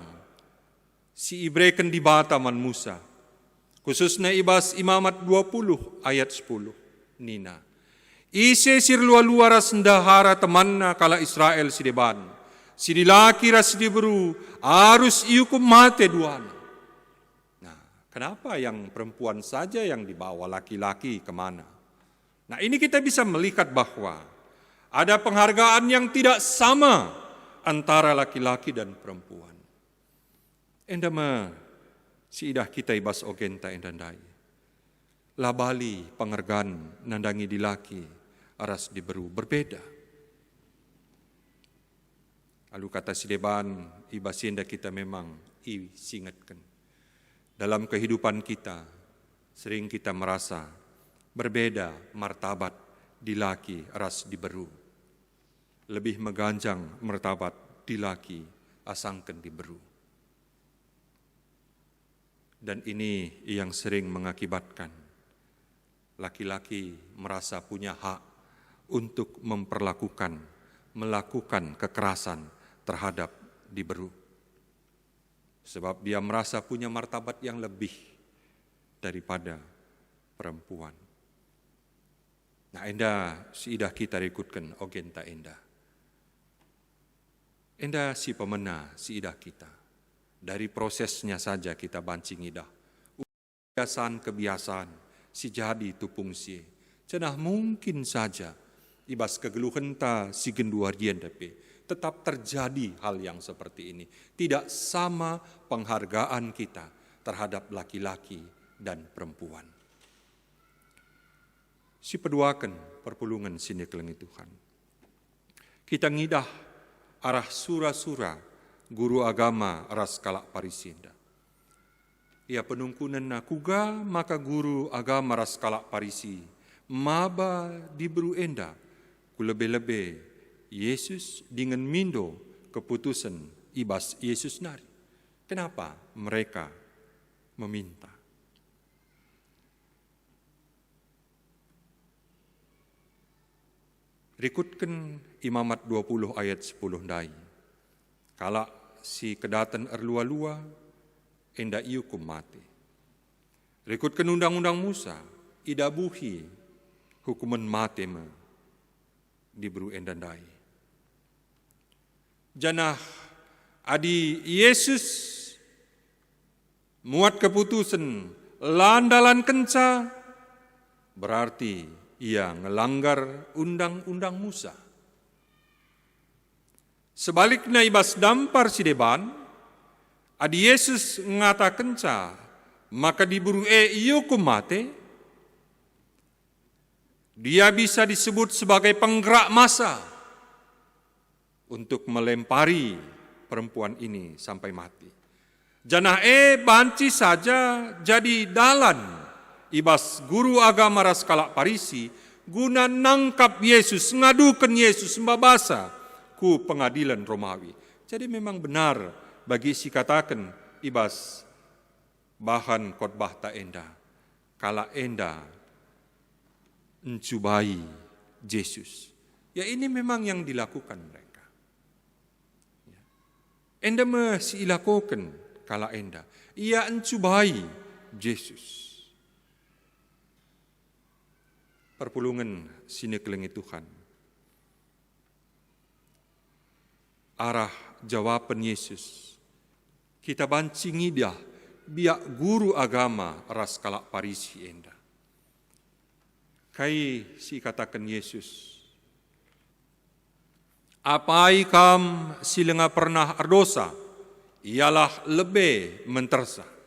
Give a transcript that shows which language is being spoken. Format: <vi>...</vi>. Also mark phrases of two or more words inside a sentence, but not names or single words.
<btx>Si ibreken di bataman Musa. Khususnya ibas imamat 20 ayat 10. Nina. Ise sirlua-lua ras ndahara temanna kala Israel sideban. Sidilaki ras diberu harus iukum mate duana.</btx> <id>Nah, kenapa yang perempuan saja yang dibawa, laki-laki kemana? Nah, ini kita bisa melihat bahwa ada penghargaan yang tidak sama antara laki-laki dan perempuan.</id> <btx>Endama si idah kita ibas ogenta endandai. Labali penghargaan nandangi dilaki aras diberu berbeda.</btx> <id>Lalu kata</id> <btx>si deban ibas enda kita memang singatkan.</btx> <id>Dalam kehidupan kita sering kita merasa berbeda martabat</id> <btx>dilaki aras diberu. Lebih meganjang martabat dilaki asangken diberu.</btx> <id>Dan ini yang sering mengakibatkan laki-laki merasa punya hak untuk melakukan kekerasan terhadap diberu. Sebab dia merasa punya martabat yang lebih daripada perempuan. Nah,</id> <btx>enda si idah kita ikutkan ogenta enda. Enda si pemena si idah kita.</btx> <id>Dari prosesnya saja kita</id> <btx>bancing idah. Kebiasaan si jadi tupung si.</btx> <id>Cenah mungkin saja</id> <btx>ibas kegeluhenta si genduarian</btx> <id>tapi tetap terjadi hal yang seperti ini. Tidak sama penghargaan kita terhadap laki-laki dan perempuan.</id> <btx>Si peduakan perpulungan sini kelengi Tuhan. Kita ngidah arah sura-sura guru agama ras kalak parisinda. Ia penungkunan nakuga maka guru agama ras kalak parisi maba diberi enda kulebe-lebe Yesus dengan mindo keputusan ibas Yesus nari.</btx> <id>Kenapa mereka meminta?</id> <btx>Rikutkan Imamat 20 ayat 10 dai. Kala si kedatan erlua-lua, enda iukum mati. Rikutkan undang-undang Musa, idabuhi hukuman mati diberi endandai. Janah adi Yesus muat keputusan landalan kenca, berarti ia ngelanggar undang-undang Musa. Sebaliknya ibas dampar si deban, adi Yesus ngatakan ca, maka diburu iukum mate,</btx> <id>dia bisa disebut sebagai penggerak massa untuk melempari perempuan ini sampai mati.</id> <btx>Janah banci saja jadi dalan, ibas guru agama ras kalak parisi, guna nangkap Yesus, ngadukan Yesus mbabasa, ku pengadilan Romawi.</btx> <id>Jadi memang benar bagi</id> <btx>si katakan ibas bahan khotbah ta enda. Kala enda encubai Yesus.</btx> <id>Ya ini memang yang dilakukan mereka.</id> <btx>Enda masih ilakukan kala enda. Ia encubai Yesus. Perpulungan sini kelengi Tuhan. Arah jawaban Yesus. Kita bancingi dia biak guru agama ras kalak parisi enda. Kai si katakan Yesus. Apai kam silenga pernah ardosa, ialah lebih mentersa.</btx>